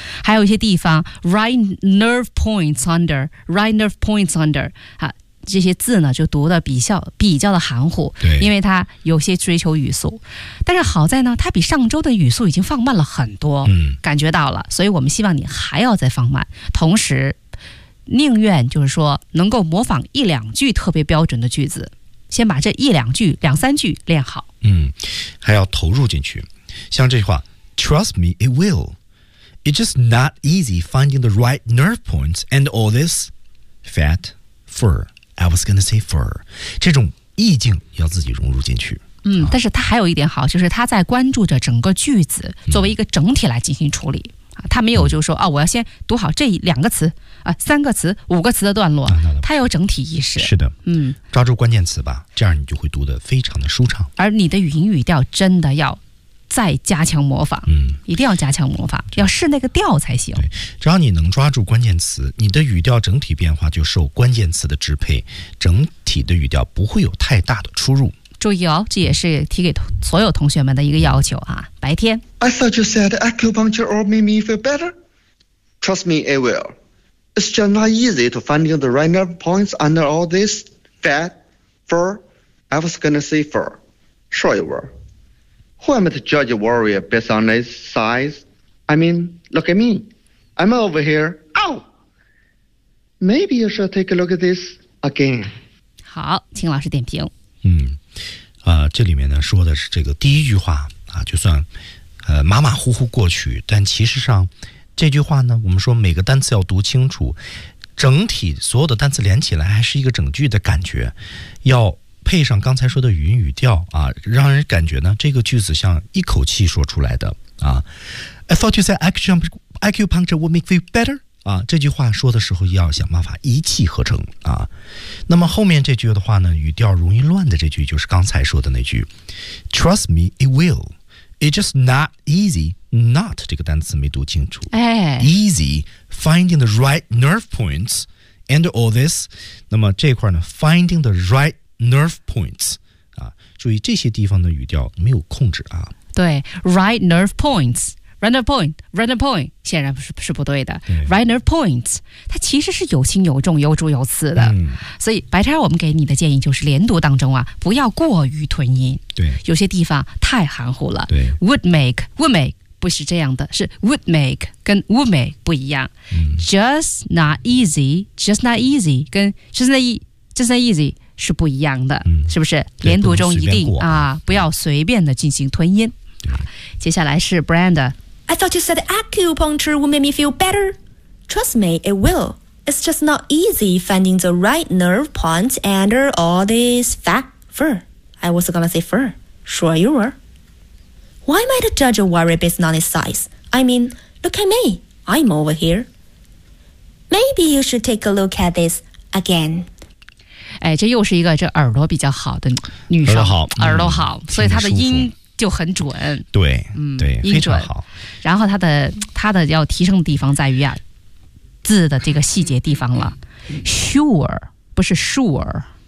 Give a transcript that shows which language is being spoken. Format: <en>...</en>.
<zh>还有一些地方 right nerve points under， right nerve points under， 啊，这些字呢就读的比较的含糊，因为它有些追求语速，但是好在呢它比上周的语速已经放慢了很多，嗯，感觉到了，所以我们希望你还要再放慢，同时宁愿就是说能够模仿一两句特别标准的句子，先把这一两句两三句练好。嗯，还要投入进去，像这句话 Trust me, it will.</zh> <en>It's just not easy finding the right nerve points and all this fat fur. I was gonna say fur.</en> <zh>这种意境要自己融入进去。嗯，但是他还有一点好，就是他在关注着整个句子作为一个整体来进行处理，他没有就是说，哦，我要先读好这两个词啊，三个词，五个词的段落，他有整体意识。是的，嗯，抓住关键词吧，这样你就会读得非常的舒畅。而你的语音语调真的要再加强模仿，嗯，一定要加强模仿，要试那个调才行。对，只要你能抓住关键词，你的语调整体变化就受关键词的支配，整体的语调不会有太大的出入。注意哦，这也是提给所有同学们的一个要求啊。白天</zh> <en>I thought you said acupuncture or made me feel better. Trust me, it will. It's just not easy to find the right nerve points under all this fat, fur. I was gonna say fur. Sure you were. Who am I to judge a warrior based on his size? I mean, look at me. I'm over here. Ow! Maybe you should take a look at this again.</en> <zh>好，请老师点评。嗯，这里面呢说的是这个第一句话啊，就算马马虎虎过去，但其实上这句话呢，我们说每个单词要读清楚，整体所有的单词连起来还是一个整句的感觉，要配上刚才说的语音语调啊，让人感觉呢这个句子像一口气说出来的啊。 I thought you said acupuncture would make feel better. 啊，这句话说的时候要想办法一气呵成啊。那么后面这句的话呢，语调容易乱的这句就是刚才说的那句 ， Trust me, it will. It's just not easy. Not 这个单词没读清楚。哎</zh> <en>，easy finding the right nerve points and all this.</en> <zh>那么这块呢 ， finding the right nerve points 啊，注意这些地方的语调没有控制啊。对 ， right nerve points。 Runner point 显然不是不对的。 Runner point 它其实是有轻有重，有主有次的，所以白天我们给你的建议就是连读当中啊，不要过于吞音。对，有些地方太含糊了。对， would make 不是这样的，是 would make 跟 would make 不一样。 just not easy 跟 just not easy 是不一样的、嗯、是不是连读中一定啊，不要随便的进行吞音。好，接下来是 Brand。</zh> <en>I thought you said acupuncture would make me feel better. Trust me, it will. It's just not easy finding the right nerve points under all this fat fur. I was gonna say fur. Sure you were. Why might I judge a worry based on its size? I mean, look at me. I'm over here. Maybe you should take a look at this again.</en> <zh>哎，这又是一个这耳朵比较好的女生，耳朵好，耳朵好、嗯、所以她的音就很准，对、嗯、对音准，非常好。然后她的要提升的地方在于啊，字的这个细节地方了。 sure 不是 sure、</zh>